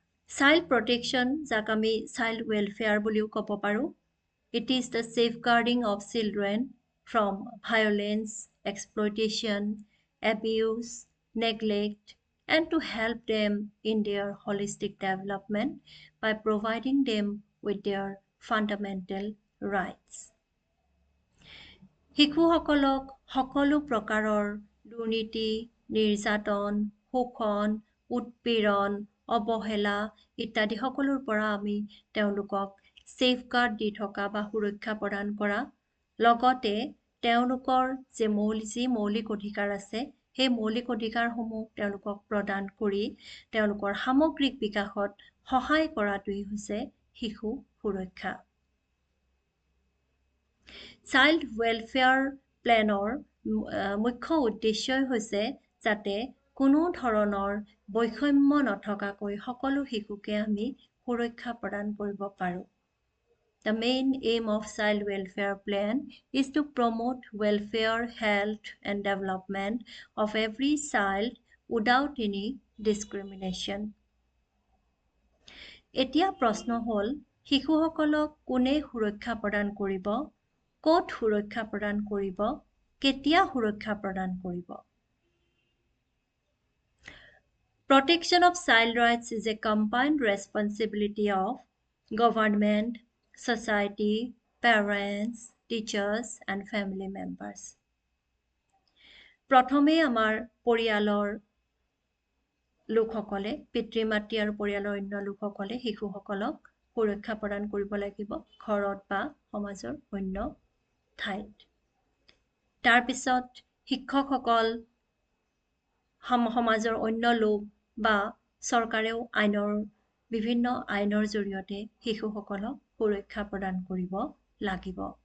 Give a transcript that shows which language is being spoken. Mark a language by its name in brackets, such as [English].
[Assamese] Child protection, যাক আমি child welfare বুলিও ক'ব পাৰোঁ, [English] it is the safeguarding of children from violence, exploitation, abuse, neglect, and to help them in their holistic development by providing them with their fundamental rights. [Assamese] শিশুসকলক সকলো প্ৰকাৰৰ দুৰ্নীতি, নিৰ্যাতন, শোষণ, উৎপীড়ন, অৱহেলা ইত্যাদি সকলোৰ পৰা আমি তেওঁলোকক ছেফগাৰ্ড দি থকা বা সুৰক্ষা প্ৰদান কৰা, লগতে তেওঁলোকৰ যি মৌলিক অধিকাৰ আছে সেই মৌলিক অধিকাৰসমূহ তেওঁলোকক প্ৰদান কৰি তেওঁলোকৰ সামগ্ৰিক বিকাশত সহায় কৰাটোৱেই হৈছে শিশু সুৰক্ষা। চাইল্ড ৱেলফেয়াৰ প্লেনৰ মুখ্য উদ্দেশ্যই হৈছে যাতে কোনো ধৰণৰ বৈষম্য নথকাকৈ সকলো শিশুকে আমি সুৰক্ষা প্ৰদান কৰিব পাৰোঁ। [English] The main aim of child welfare plan is to promote welfare, health and development of every child without any discrimination. [Assamese] এতিয়া প্ৰশ্ন হ'ল, শিশুসকলক কোনে সুৰক্ষা প্ৰদান কৰিব, ক'ত সুৰক্ষা প্ৰদান কৰিব, কেতিয়া সুৰক্ষা প্ৰদান কৰিব? [English] Protection of child rights is a combined responsibility of government, society, parents, teachers and family members. [Assamese] প্ৰথমে আমাৰ পৰিয়ালৰ লোকসকলে, পিতৃ-মাতৃ আৰু পৰিয়ালৰ অন্য লোকসকলে শিশুসকলক সুৰক্ষা প্ৰদান কৰিব লাগিব ঘৰত বা সমাজৰ অন্য ঠাইত। তাৰপিছত শিক্ষকসকল, সমাজৰ অন্য লোক বা চৰকাৰেও বিভিন্ন আইনৰ জৰিয়তে শিশুসকলক সুৰক্ষা প্ৰদান কৰিব লাগিব।